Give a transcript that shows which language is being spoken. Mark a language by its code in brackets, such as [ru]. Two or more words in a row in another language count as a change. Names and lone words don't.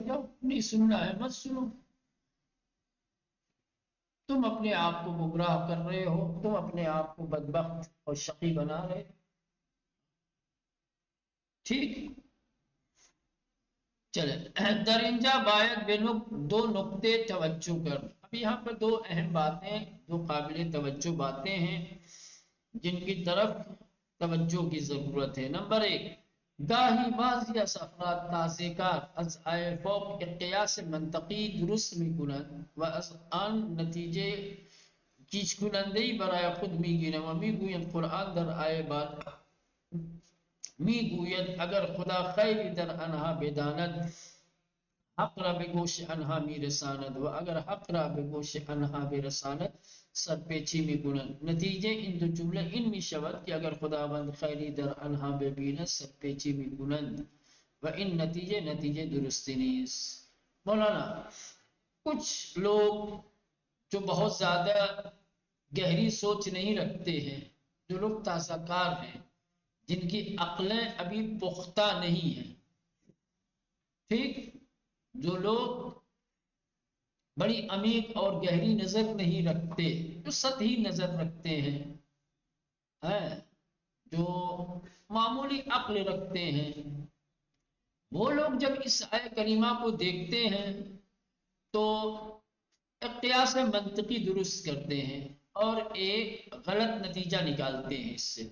[ur] جب نہیں سننا ہے مت سنو، تم اپنے آپ کو گمراہ کر رہے ہو، تم اپنے آپ کو بدبخت اور شقی بنا رہے۔ [fa] ٹھیک، چلے درنجہ باید بے دو نقطے توجہ کر. [ur] اب یہاں پر دو اہم باتیں، دو قابل توجہ باتیں ہیں جن کی طرف توجہ کی ضرورت ہے. نمبر ایک، [fa] گاہی بعضی از افراد تازه کار از فوق قیاس منطقی درست میکنند و از آن نتیجه گیج کننده‌ای برای خود میگیرند و میگویند قرآن در آیه بعد میگوید اگر خدا خیری در آنها بداند حق را به گوش آنها میرساند و اگر حق را به گوش آنها برساند سرپیچی میکنند. نتیجه این دو جمله این میشود که اگر خداوند خیری در آنها ببیند سرپیچی میکنند و این نتیجه درستی نیست. [ur] مولانا کچھ لوگ جو بہت زیادہ گہری سوچ نہیں رکھتے ہیں، جو لوگ تازہ کار ہیں، جن کی عقلیں ابھی پختہ نہیں ہیں، ٹھیک، جو لوگ بڑی عمیق اور گہری نظر نہیں رکھتے، جو سطحی نظر رکھتے ہیں، جو معمولی عقل رکھتے ہیں، وہ لوگ جب اس آیت کریمہ کو دیکھتے ہیں تو قیاس منطقی درست کرتے ہیں اور ایک غلط نتیجہ نکالتے ہیں اس سے.